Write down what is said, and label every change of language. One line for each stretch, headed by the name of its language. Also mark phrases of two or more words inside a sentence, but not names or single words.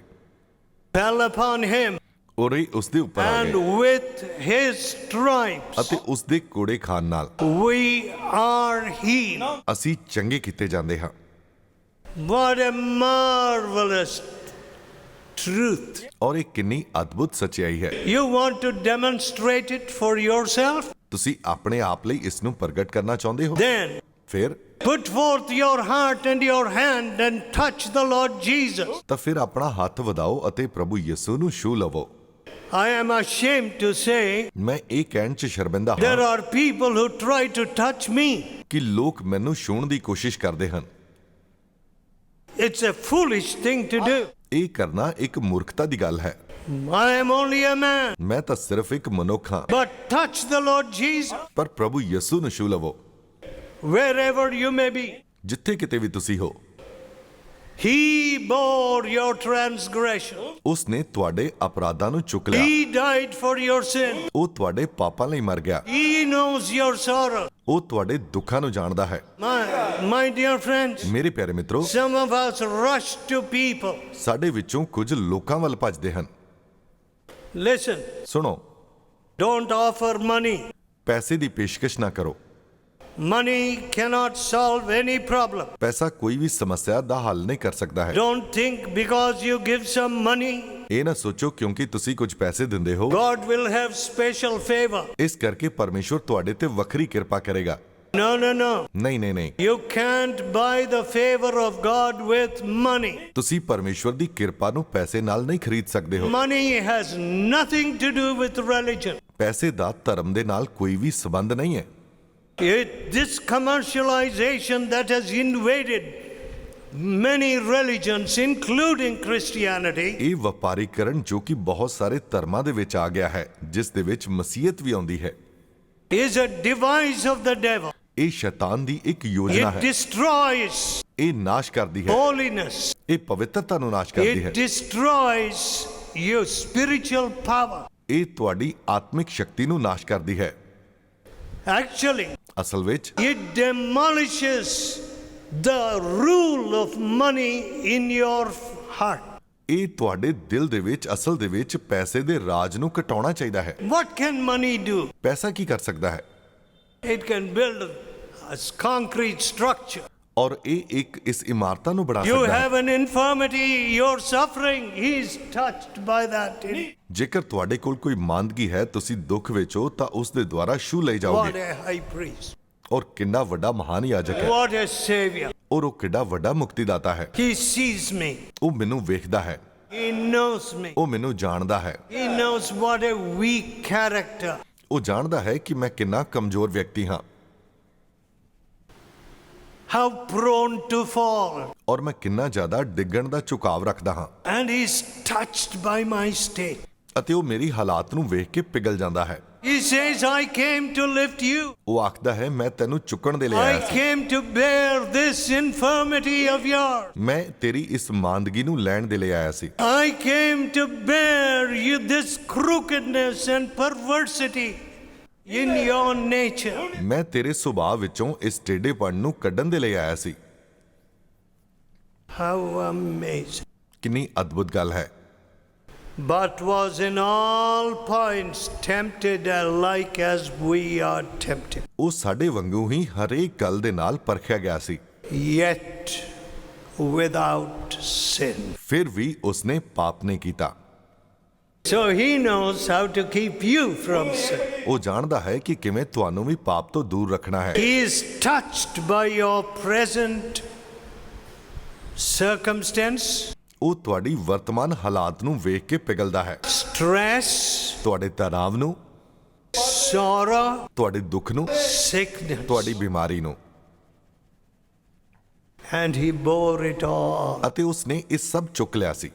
English: fell upon him,
Punjabi: ਔਰ ਇਹ ਉਸਦੇ ਉੱਪਰ ਆ
English: and
Punjabi: ਗਏ
English: with his stripes
Punjabi: ਅਤੇ ਉਸਦੇ ਕੋੜੇ ਖਾਣ ਨਾਲ
English: we are healed.
Punjabi: ਅਸੀਂ ਚੰਗੇ ਕੀਤੇ ਜਾਂਦੇ ਹਾਂ।
English: What a marvelous truth.
Punjabi: ਔਰ ਇਹ ਕਿੰਨੀ ਅਦਭੁਤ ਸੱਚਾਈ ਹੈ।
English: You want to demonstrate it for yourself?
Punjabi: ਤੁਸੀਂ ਆਪਣੇ ਆਪ ਲਈ ਇਸ ਨੂੰ ਪ੍ਰਗਟ ਕਰਨਾ ਚਾਹੁੰਦੇ ਹੋ?
English: Then
Punjabi: ਫਿਰ
English: put forth your heart and your hand and touch the Lord Jesus.
Punjabi: ਤਾਂ ਫਿਰ ਆਪਣਾ ਹੱਥ ਵਧਾਓ ਅਤੇ ਪ੍ਰਭੂ ਯਿਸੂ ਨੂੰ ਛੂ ਲਵੋ।
English: I am ashamed to say
Punjabi: ਮੈਂ ਇਹ ਕਹਿਣ 'ਚ ਸ਼ਰਮਿੰਦਾ
English: there
Punjabi: ਹਾਂ
English: are people who try to touch me.
Punjabi: ਕਿ ਲੋਕ ਮੈਨੂੰ ਛੂਹਣ ਦੀ ਕੋਸ਼ਿਸ਼ ਕਰਦੇ ਹਨ।
English: It's a foolish thing to do.
Punjabi: ਇਹ ਕਰਨਾ ਇੱਕ ਮੂਰਖਤਾ ਦੀ ਗੱਲ ਹੈ।
English: I am only a man.
Punjabi: ਮੈਂ ਤਾਂ ਸਿਰਫ ਇੱਕ ਮਨੁੱਖ ਹਾਂ,
English: But touch the Lord Jesus
Punjabi: ਪਰ ਪ੍ਰਭੂ ਯਿਸੂ ਨੂੰ ਛੂ ਲਵੋ
English: wherever you may be.
Punjabi: ਜਿੱਥੇ ਕਿਤੇ ਵੀ ਤੁਸੀਂ ਹੋ।
English: He bore your transgression.
Punjabi: ਉਸ ਨੇ ਤੁਹਾਡੇ ਅਪਰਾਧਾਂ ਨੂੰ ਚੁੱਕ ਲਿਆ।
English: He died for your sin.
Punjabi: ਉਹ ਤੁਹਾਡੇ ਪਾਪਾਂ ਲਈ ਮਰ ਗਿਆ।
English: He knows your sorrow.
Punjabi: ਉਹ ਤੁਹਾਡੇ ਦੁੱਖਾਂ ਨੂੰ ਜਾਣਦਾ ਹੈ।
English: My dear friends,
Punjabi: ਮੇਰੇ ਪਿਆਰੇ ਮਿੱਤਰੋ,
English: some of us rush to people.
Punjabi: ਸਾਡੇ ਵਿੱਚੋਂ ਕੁਝ ਲੋਕਾਂ ਵੱਲ ਭੱਜਦੇ ਹਨ।
English: Listen,
Punjabi: ਸੁਣੋ,
English: don't offer money.
Punjabi: ਪੈਸੇ ਦੀ ਪੇਸ਼ਕਸ਼ ਨਾ ਕਰੋ।
English: Money cannot solve any problem.
Punjabi: ਪੈਸਾ ਕੋਈ ਵੀ ਸਮੱਸਿਆ ਦਾ ਹੱਲ ਨਹੀਂ ਕਰ ਸਕਦਾ ਹੈ।
English: Don't think because you give some money,
Punjabi: ਇਹ ਨਾ ਸੋਚੋ ਕਿਉਂਕਿ ਤੁਸੀਂ ਕੁਝ ਪੈਸੇ ਦਿੰਦੇ ਹੋ,
English: God will have special favor.
Punjabi: ਇਸ ਕਰਕੇ ਪਰਮੇਸ਼ਵਰ ਤੁਹਾਡੇ ਤੇ ਵੱਖਰੀ ਕਿਰਪਾ ਕਰੇਗਾ।
English: No, no, no.
Punjabi: ਨਹੀਂ ਨਹੀਂ ਨਹੀਂ,
English: You can't buy the favor of God with money.
Punjabi: ਤੁਸੀਂ ਪਰਮੇਸ਼ਵਰ ਦੀ ਕਿਰਪਾ ਨੂੰ ਪੈਸੇ ਨਾਲ ਨਹੀਂ ਖਰੀਦ ਸਕਦੇ ਹੋ।
English: Money has nothing to do with religion.
Punjabi: ਪੈਸੇ ਦਾ ਧਰਮ ਦੇ ਨਾਲ ਕੋਈ ਵੀ ਸੰਬੰਧ ਨਹੀਂ ਹੈ।
English: This commercialization that has invaded many religions, including Christianity,
Punjabi: ਇਹ ਵਪਾਰੀਕਰਨ ਜੋ ਕਿ ਬਹੁਤ ਸਾਰੇ ਧਰਮਾਂ ਦੇ ਵਿੱਚ ਆ ਗਿਆ ਹੈ, ਜਿਸ ਦੇ ਵਿੱਚ ਮਸੀਹਤ ਵੀ ਆਉਂਦੀ ਹੈ,
English: is a device of the devil.
Punjabi: ਇਹ ਸ਼ੈਤਾਨ ਦੀ ਇੱਕ ਯੋਜਨਾ
English: It
Punjabi: ਹੈ।
English: destroys
Punjabi: ਇਹ ਨਾਸ਼ ਕਰਦੀ ਹੈ,
English: holiness.
Punjabi: ਇਹ ਪਵਿੱਤਰਤਾ ਨੂੰ ਨਾਸ਼ ਕਰਦੀ ਹੈ,
English: It destroys your spiritual power.
Punjabi: ਇਹ ਤੁਹਾਡੀ ਆਤਮਿਕ ਸ਼ਕਤੀ ਨੂੰ ਨਾਸ਼ ਕਰਦੀ ਹੈ।
English: Actually,
Punjabi: ਅਸਲ ਵਿੱਚ
English: it demolishes the rule of money in your heart.
Punjabi: ਇਹ ਤੁਹਾਡੇ ਦਿਲ ਦੇ ਵਿੱਚ ਅਸਲ ਦੇ ਵਿੱਚ ਪੈਸੇ ਦੇ ਰਾਜ ਨੂੰ ਘਟਾਉਣਾ ਚਾਹੀਦਾ ਹੈ।
English: What can money do?
Punjabi: ਪੈਸਾ ਕੀ ਕਰ ਸਕਦਾ ਹੈ?
English: It can build a concrete structure.
Punjabi: ਔਰ ਇਹ ਇੱਕ ਇਸ ਇਮਾਰਤਾਂ ਨੂੰ ਬਣਾ
English: You
Punjabi: ਸਕਦਾ ਹੈ।
English: have an infirmity, you're suffering, he's touched by that.
Punjabi: ਜੇਕਰ ਤੁਹਾਡੇ ਕੋਲ ਕੋਈ ਮਾਂਦਗੀ ਹੈ, ਤੁਸੀਂ ਦੁੱਖ ਵਿੱਚ ਹੋ ਤਾਂ ਉਸ ਦੇ ਦੁਆਰਾ ਛੂ ਲਈ
English: What
Punjabi: ਜਾਓਗੇ।
English: a high priest.
Punjabi: ਔਰ ਕਿੰਨਾ ਵੱਡਾ ਮਹਾਨ ਯਾਜਕ ਹੈ,
English: What a savior.
Punjabi: ਔਰ ਉਹ ਕਿੰਨਾ ਵੱਡਾ ਮੁਕਤੀਦਾਤਾ ਹੈ।
English: He sees me.
Punjabi: ਉਹ ਮੈਨੂੰ ਵੇਖਦਾ ਹੈ,
English: He knows me.
Punjabi: ਉਹ ਮੈਨੂੰ ਜਾਣਦਾ ਹੈ,
English: He knows what a weak character.
Punjabi: ਉਹ ਜਾਣਦਾ ਹੈ ਕਿ ਮੈਂ ਕਿੰਨਾ ਕਮਜ਼ੋਰ ਵਿਅਕਤੀ ਹਾਂ,
English: How prone to fall.
Punjabi: ਔਰ ਮੈਂ ਕਿੰਨਾ ਜ਼ਿਆਦਾ ਡਿੱਗਣ ਦਾ ਝੁਕਾਵ ਰੱਖਦਾ ਹਾਂ।
English: And he's touched by my state.
Punjabi: ਅਤੇ ਉਹ ਮੇਰੀ ਹਾਲਾਤ ਨੂੰ ਵੇਖ ਕੇ ਪਿਘਲ ਜਾਂਦਾ ਹੈ।
English: He says, I came to lift you.
Punjabi: ਉਹ ਆਖਦਾ ਹੈ, ਮੈਂ ਤੈਨੂੰ ਚੁੱਕਣ ਦੇ ਲਈ
English: I
Punjabi: ਆਇਆ ਸੀ,
English: came to bear this infirmity of yours.
Punjabi: ਮੈਂ ਤੇਰੀ ਇਸ ਮਾਂਦਗੀ ਨੂੰ ਲੈਣ ਦੇ ਲਈ ਆਇਆ ਸੀ,
English: I came to bear you this crookedness and perversity in your nature.
Punjabi: ਮੈਂ ਤੇਰੇ ਸੁਭਾਅ ਵਿੱਚੋਂ ਇਸ ਟੇਢੇਪਣ ਨੂੰ ਕੱਢਣ ਦੇ ਲਈ ਆਇਆ ਸੀ।
English: How amazing.
Punjabi: ਕਿੰਨੀ ਅਦਭੁਤ ਗੱਲ ਹੈ।
English: but was in all points tempted like as we are tempted,
Punjabi: ਉਹ ਸਾਡੇ ਵਾਂਗੂ ਹੀ ਹਰੇਕ ਗੱਲ ਦੇ ਨਾਲ ਪਰਖਿਆ ਗਿਆ ਸੀ,
English: yet without sin.
Punjabi: ਫਿਰ ਵੀ ਉਸਨੇ ਪਾਪ ਨਹੀਂ ਕੀਤਾ।
English: So he knows how to keep you from sin.
Punjabi: ਉਹ ਜਾਣਦਾ ਹੈ ਕਿ ਕਿਵੇਂ ਤੁਹਾਨੂੰ ਵੀ ਪਾਪ ਤੋਂ ਦੂਰ ਰੱਖਣਾ ਹੈ।
English: He is touched by your present circumstance,
Punjabi: ਉਹ ਤੁਹਾਡੀ ਵਰਤਮਾਨ ਹਾਲਾਤ ਨੂੰ ਵੇਖ ਕੇ ਪਿਘਲਦਾ ਹੈ,
English: stress,
Punjabi: ਤੁਹਾਡੇ ਤਣਾਅ ਨੂੰ,
English: sorrow,
Punjabi: ਤੁਹਾਡੇ ਦੁੱਖ ਨੂੰ,
English: sickness,
Punjabi: ਤੁਹਾਡੀ ਬਿਮਾਰੀ ਨੂੰ,
English: and he bore it all
Punjabi: ਅਤੇ ਉਸਨੇ ਇਹ ਸਭ ਚੁੱਕ ਲਿਆ ਸੀ